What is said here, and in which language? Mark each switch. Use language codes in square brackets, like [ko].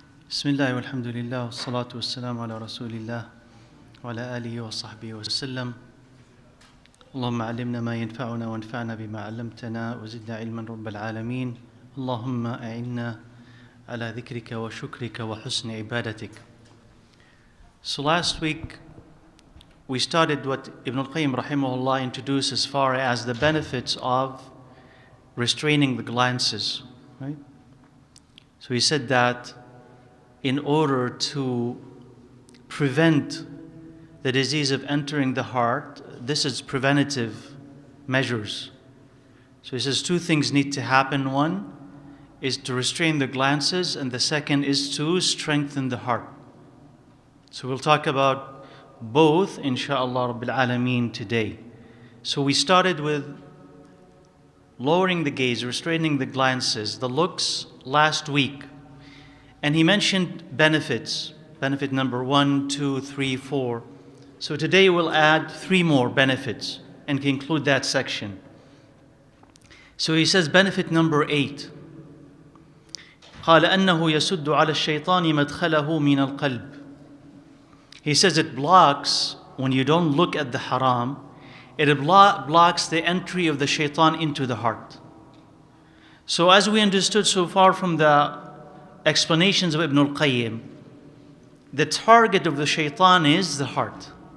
[ar] بسم الله والحمد لله والصلاة والسلام على رسول الله وعلى آله وصحبه وسلم. اللهم علمنا ما ينفعنا وانفعنا بما علمتنا وزدنا علما رب العالمين. اللهم أعنا على ذكرك وشكرك وحسن عبادتك. [en] So last week we started what ibnalqayyim rahimahullah introduced as far as the benefits of restraining the glances, right? So he said that in order to prevent the disease of entering the heart, this is preventative measures. So he says two things need to happen. One is to restrain the glances, and the second is to strengthen the heart. So we'll talk about both, insha'Allah Rabbil Alameen, today. So we started with lowering the gaze, restraining the glances, the looks last week. And he mentioned benefits. Benefit number 1, 2, 3, 4. So today we'll add 3 more benefits and conclude that section. So he says benefit number 8. [ar] قال أنه يسد على الشيطان مدخله من القلب. [en] He says it blocks, when you don't look at the haram, it blocks the entry of the shaitan into the heart. So as we understood so far from the explanations of Ibn al-Qayyim, the target of the shaitan is the heart.